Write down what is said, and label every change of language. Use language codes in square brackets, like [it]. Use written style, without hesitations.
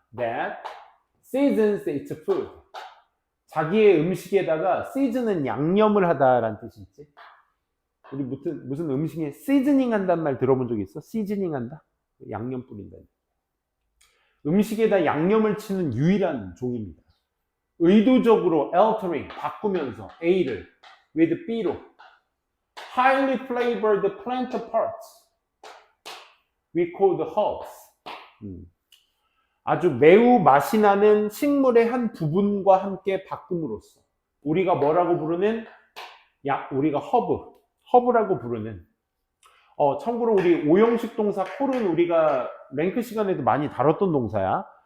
[en] That seasons its food. [ko] 자기의 음식에다가 season은 양념을 하다라는 뜻이 있지. 우리 무슨 음식에 seasoning 한다는 말 들어본 적 있어? seasoning 한다? 양념 뿌린다. 음식에다 양념을 치는 유일한 종입니다. 의도적으로 [en] altering, [ko] 바꾸면서 A를 [en] with [ko] B로 [en] highly flavored plant parts we call the herbs. [ko] 아주 매우 맛이 나는 식물의 한 부분과 함께 바꿈으로써 우리가 뭐라고 부르는 우리가 허브라고 부르는 참고로 우리 오형식 동사 콜은 우리가 랭크 시간에도 많이 다뤘던 동사야.